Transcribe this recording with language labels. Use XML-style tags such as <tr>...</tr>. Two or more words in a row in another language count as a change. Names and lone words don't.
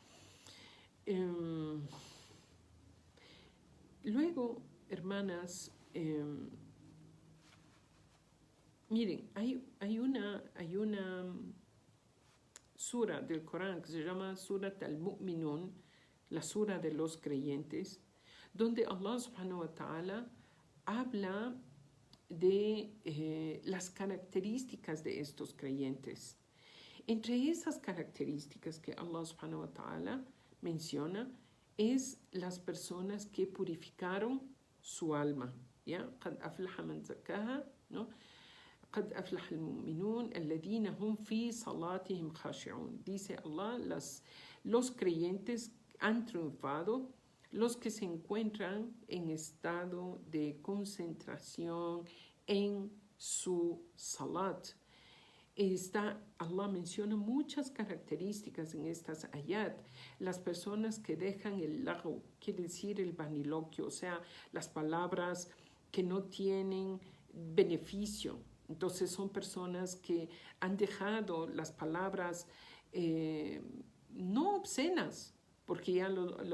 <es>Luego, hermanas, miren, hay una sura del Corán que se llama Surat al-Mu'minun, la sura de los creyentes, donde Allah</es> <ar>سبحانه وتعالى</ar> <es>habla de las características de estos creyentes. Entre esas características que Allah</es> <ar>سبحانه وتعالى</ar> <es>menciona es las personas que purificaron su alma. ¿Ya?</es> <ar>قَدْ أَفْلَحَ مَنْ زَكَّاهَا, ¿no? قَدْ أَفْلَحَ الْمُؤْمِنُونَ الَّذِينَ هُمْ فِي صَلَاتِهِمْ خَاشِعُونَ.</ar> <es>Dice Allah, los creyentes han triunfado, los que se encuentran en estado de concentración en su salat. Allah menciona muchas características en estas ayat. Las personas que dejan el lago, quiere decir el vaniloquio, o sea, las palabras que no tienen beneficio. Entonces son personas que han dejado las palabras no obscenas, porque ya lo</es>